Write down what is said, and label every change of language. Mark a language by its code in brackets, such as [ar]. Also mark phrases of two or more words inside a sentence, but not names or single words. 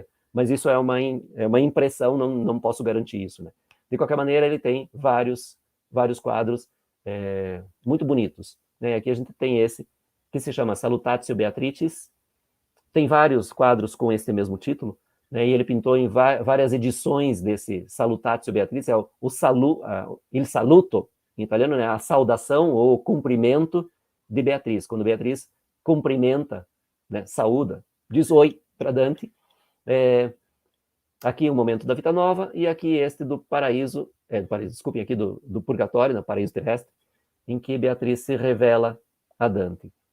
[pt] Mas isso é uma impressão, não posso garantir isso. Né? De qualquer maneira, ele tem vários quadros muito bonitos. Né? Aqui a gente tem esse, que se chama Salutatio Beatricis. Tem vários quadros com esse mesmo título, né? E ele pintou em várias edições desse Salutatio Beatricis, [it] il saluto, [pt] em italiano, né? A saudação ou o cumprimento de Beatriz. Quando Beatriz cumprimenta, né? Saúda, diz oi para Dante. Aqui o momento da Vita Nova, e aqui este do Paraíso, desculpem, aqui do Purgatório, no Paraíso Terrestre, em que Beatriz se revela a Dante.